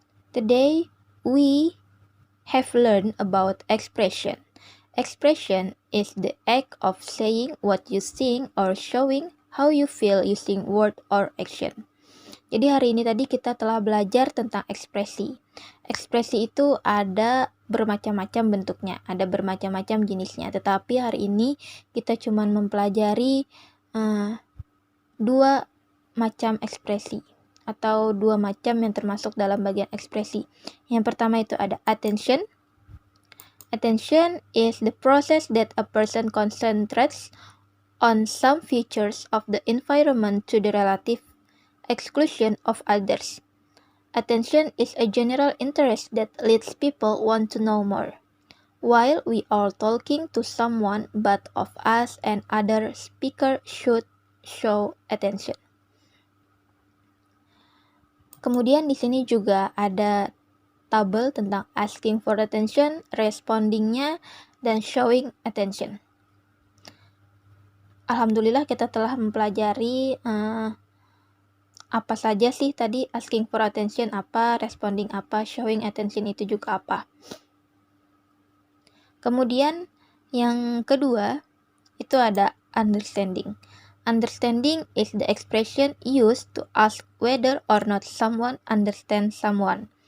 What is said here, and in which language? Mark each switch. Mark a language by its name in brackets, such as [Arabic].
[English] Today we have learned about expression. Expression is the act of saying what you think or showing how you feel using word or action. [Indonesian] Jadi hari ini tadi kita telah belajar tentang ekspresi. Ekspresi itu ada bermacam-macam bentuknya, ada bermacam-macam jenisnya. Tetapi hari ini kita cuma mempelajari 2 macam ekspresi atau 2 macam yang termasuk dalam bagian ekspresi. Yang pertama itu ada attention. [English] Attention is the process that a person concentrates on some features of the environment to the relative exclusion of others. Attention is a general interest that leads people want to know more. While we are talking to someone, both of us and other speaker should show attention. [Indonesian] Kemudian di sini juga ada tabel tentang [English] asking for attention, [Indonesian] respondingnya, dan [English] showing attention. [Indonesian] Alhamdulillah kita telah mempelajari apa saja sih tadi [English] asking for attention [Indonesian] apa, responding apa, [English] showing attention [Indonesian] itu juga apa. Kemudian yang kedua itu ada understanding. [English] Understanding is the expression used to ask whether or not someone understands someone.